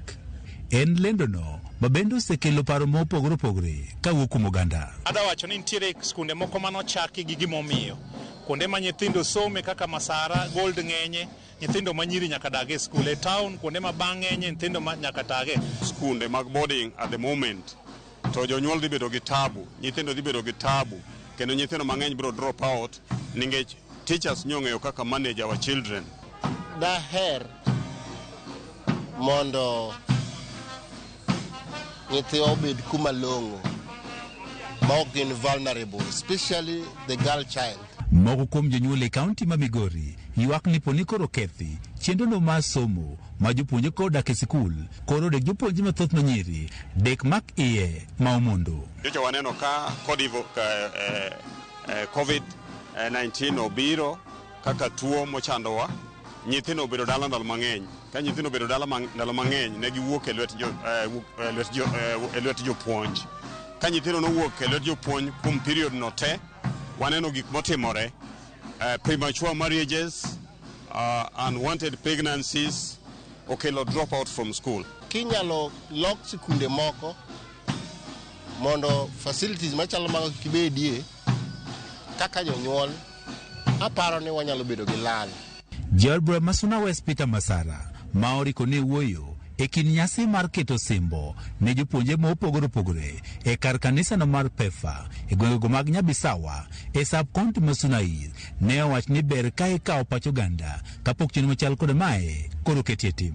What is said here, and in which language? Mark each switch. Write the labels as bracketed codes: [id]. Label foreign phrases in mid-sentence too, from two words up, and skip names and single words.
[luo] En lendono ma bende osekelo paro mopogore opogore kawuok kuom oganda. Adawacho ni nitiere skunde moko manochaki gi gimomiyo kuonde ma nyithindo some kaka Masara, Gold ng'enye, nyithindo manyiri nyaka dage e skul. E town kuonde ma bang' ng'enye nyithindo ma nyaka dage skunde mag boarding [en] at the moment. [luo] To jonyuol dhi bedo gi tabu, nyithindo dhi bedo gi tabu, kendo nyithindo mang'eny biro [en] drop out [luo] nikech teachers nyong'eyo kaka [en] manage our children. [luo] Daher mondo nyithiwa obed kuma long'o ma ok gin vulnerable, [en] especially the girl child. [luo] Moko kuom jonyuol e kaunti ma Migori ywak ni poni koro kethi chenrono mar somo ma jopuonjre kodak e sikul koro dek jopuonjre mathoth manyiri dek mak iye ma omondo. Jocha waneno ka COVID-19 obiro kaka tuo mochandowa, nyithindo obedo dala ndalo mang'eny. Ka nyithindo obedo dala ndalo mang'eny ne giwuok e lwet jopuonj. Ka nyithindo nowuok e lwet jopuonj kuom period no te, waneno gik motimore, [en] premature marriages, unwanted pregnancies, okelo drop out from school. [luo] Kinyalo lok sikunde moko mondo facilities machalo mag kibedie kaka jonyuol, aparo ni wanyalo bedo gi lal. Jalbura Masuna West Peter Masara ma oriko ne wuoyo e kin nyasi mar keto simbo ne jopuonjre mopogore opogore e kar kanisano mar Pefa e gwengego mag Nyabisawa e sub-county ma Sunai ne owach ni ber ka ikawo pacho ganda kapok chenro machal kod mae koro ketie tim.